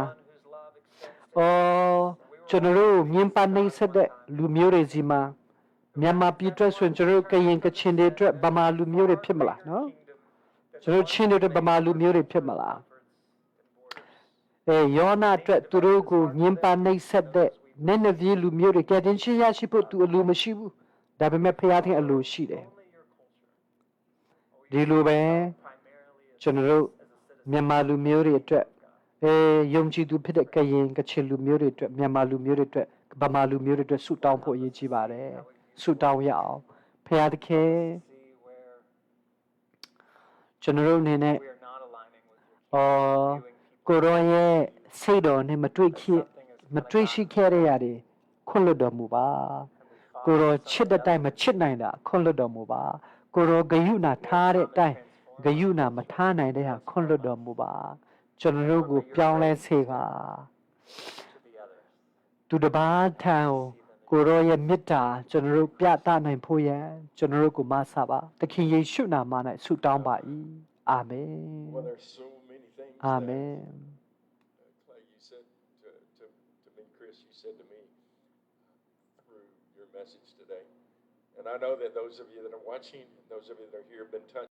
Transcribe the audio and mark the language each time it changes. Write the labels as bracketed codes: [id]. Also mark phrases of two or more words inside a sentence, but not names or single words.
[en] whose love extends? [my] ကျွန်တော်တို့မြင်ပါနေဆက်တဲ့လူမျိုးတွေစီမှာမြန်မာပြည်အတွက်ဆိုရင်ကျွန်တော်တို့ကရင်ကချင်တွေအတွက်ဗမာလူမျိုးတွေဖြစ်မလားနော်ကျွန်တော်ချင်းတွေအတွက်ဗမာလူမျိုးတွေဖြစ်မလား ယောနာအတွက်သူတို့ကိုမြင်ပါနေဆက်တဲ့နည်းနည်းကြီးလူမျိုးတွေကတင်ရှိရရှိဖို့သူအလိုမရှိဘူးဒါပေမဲ့ဖခင်အလိုရှိတယ်ဒီလိုပဲကျွန်တော်တို့မြန်မာလူမျိုးတွေအတွက်ယုံကြည်သူဖြစ်တဲ့ကရင်ကချင်လူမျိုးတွေအတွက်မြန်မာလူမျိုးတွေအတွက်ဗမာလူမျိုးတွေအတွက်ဆုတောင်းဖို့အရေးကြီးပါတယ်ဆုတောင်းရအောင်ဖခင်သခင် [en] See where [my] ကျွန်တော်တို့အနေနဲ့ [en] we are not aligning with your [my] ကိုရောရဲ့စိတ်တော်နဲ့မတွေ့ရှိခဲ့တဲ့ຢာတွေခွင့်လွတ်တော်မူပါကိုရောချစ်တဲ့တိုင်းမချစ်နိုင်တာခွင့်လွတ်တော်မူပါကိုရောဂယုဏထားတဲ့အတိုင်းဂယုဏမထားနိုင်တဲ့ဟာခွင့်လွတ်တော်မူပါကျွန်တော်တို့ကိုပြောင်းလဲစေပါ [en] to the others. [my] သူတစ်ပါးထံကိုရောရဲ့မေတ္တာကျွန်တော်တို့ပြသနိုင်ဖို့ရန်ကျွန်တော်တို့ကိုမဆပါသခင်ယေရှုနာမ၌ဆုတောင်းပါ၏အာမင် [en] Well, there's so many things [my] အာမ [en] that [my] င် [en] Clay, you said to me, Chris, you said to me through your message today, and I know that those of you that are watching, those of you that are here have been touched.